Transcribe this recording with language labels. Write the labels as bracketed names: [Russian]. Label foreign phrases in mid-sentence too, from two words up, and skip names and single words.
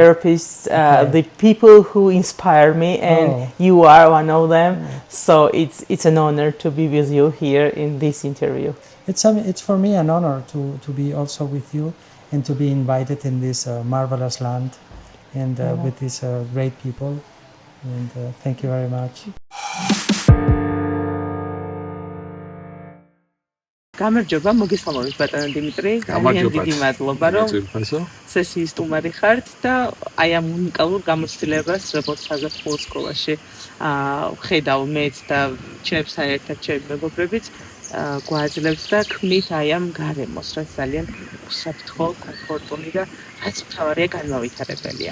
[English] therapists, the people who inspire me, and you are one of them. So it's an honor to be with you here in this interview. It's for me an honor to be also with you and to be invited in this marvelous land and with these great people. And thank you very much. [Georgian] გამარჯობა, მოგესალმებით ბატონო დიმიტრი. გამარჯობა. დიდი მადლობა, რომ ძვირფასო. სესიის სტუმარი ხართ და აი ამ უნიკალურ გამოცდილებას, როგორც საზაფხულო სკოლაში ვხედავ მეც და ჩემთან ერთად ჩემი მეგობრებიც გვაძლევთ და ქმნით აი ამ გარემოს, რაც ძალიან უსაფრთხო, კომფორტული და რაც მთავარია განმავითარებელია.